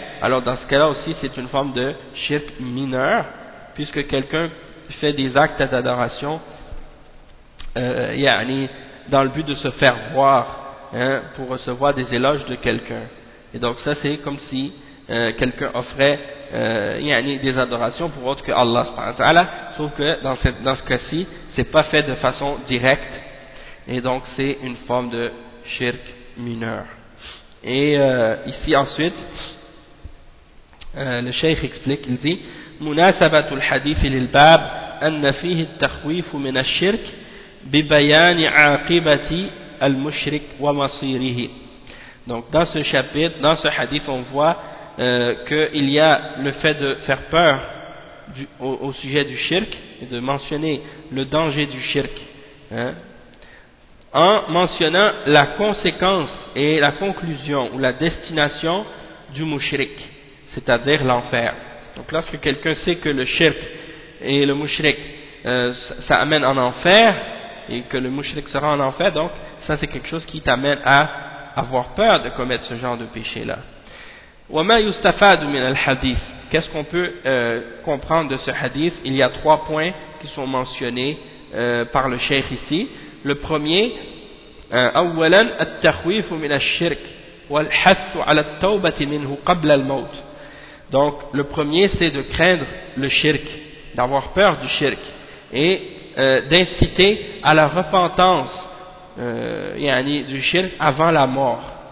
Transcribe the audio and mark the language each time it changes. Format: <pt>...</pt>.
<fr>Alors dans ce cas-là aussi, c'est une forme de shirk mineur, puisque quelqu'un fait des actes d'adoration dans le but de se faire voir, hein, pour recevoir des éloges de quelqu'un. Et donc ça, c'est comme si quelqu'un offrait des adorations pour autre que Allah subhanahu wa ta'ala, sauf que dans ce cas-ci, c'est pas fait de façon directe, et donc c'est une forme de shirk mineur. Et ici ensuite, le cheikh explique, il dit</fr> <ar>مناسبة الحديث للباب أن فيه التخويف من الشرك ببيان عاقبة المشرك ومصيره.</ar> <fr>Donc dans ce chapitre, dans ce hadith, on voit qu'il y a le fait de faire peur au sujet du shirk, et de mentionner le danger du shirk, hein, en mentionnant la conséquence et la conclusion ou la destination du mushrik, c'est-à-dire l'enfer. Donc lorsque quelqu'un sait que le shirk et le mushrik, ça amène en enfer, et que le mushrik sera en enfer, donc ça c'est quelque chose qui t'amène à avoir peur de commettre ce genre de péché-là.</fr> <ar>وما يستفاد من الحديث</ar> <fr>Qu'est-ce qu'on peut comprendre de ce hadith? Il y a trois points qui sont mentionnés par le cheikh ici. Le premier,</fr> <ar>أولاً التخويف من الشرك والحث على التوبة منه قبل الموت.</ar> <fr>Donc le premier, c'est de craindre le shirk, d'avoir peur du shirk, et d'inciter à la repentance يعني du shirk avant la mort.</fr>